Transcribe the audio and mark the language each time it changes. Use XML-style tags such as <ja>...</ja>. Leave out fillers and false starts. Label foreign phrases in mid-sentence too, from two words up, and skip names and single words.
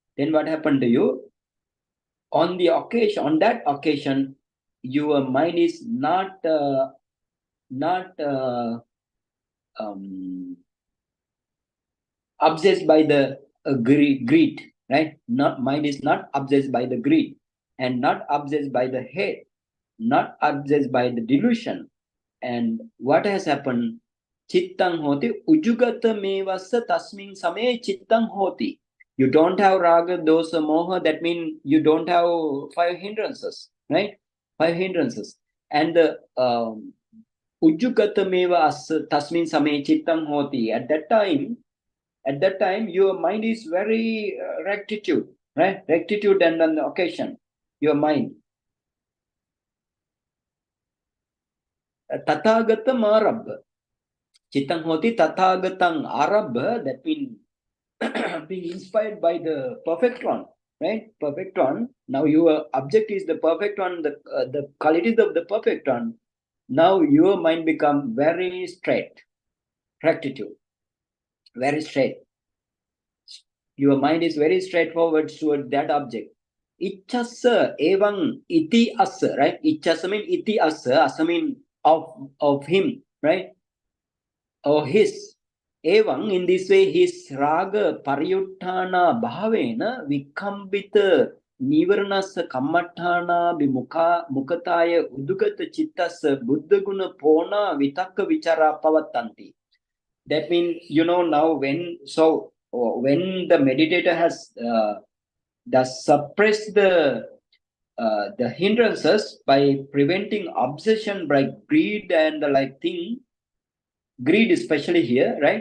<en>On that occasion, your mind is not obsessed by the greed, right? Mind is not obsessed by the greed, and not obsessed by the hate, not obsessed by the delusion. And what has happened?</en> <pi>Chittang hoti ujugata mevassa tasmin same chittang hoti.</pi> <en>You don't have</en> <pi>raga, dosa, moha.</pi> <en>That means you don't have 5 hindrances, right? 5 hindrances. And the</en> <pi>ujugata mevassa tasmin same chittang hoti.</pi> <en>At that time, your mind is very rectitude, right? Rectitude, and on the occasion, your mind.</en> <pi>Tathagatam arabha. Chittang hoti tathagatang arabha.</pi> <en>That means being inspired by the perfect one, right? Perfect one. Now your object is the perfect one, the qualities of the perfect one. Now your mind become very straight, rectitude, very straight. Your mind is very straightforward toward that object.</en> <pi>Ichasa evaṃ iti asa,</pi> <en>right? Ichasa means</en> <pi>iti asa</pi> <en>means of him, right? Or his.</en> <pi>Evaṃ,</pi> <en>in this way, his</en> <pi>raga pariyuttana bhavena vikambita nivaranasa kammattana mukataya udugata chittasa buddhaguna pona vitakka vichara pavattanti.</pi> <en>That means, now when the meditator has suppressed the hindrances by preventing obsession by greed and the like thing, greed especially here, right?</en>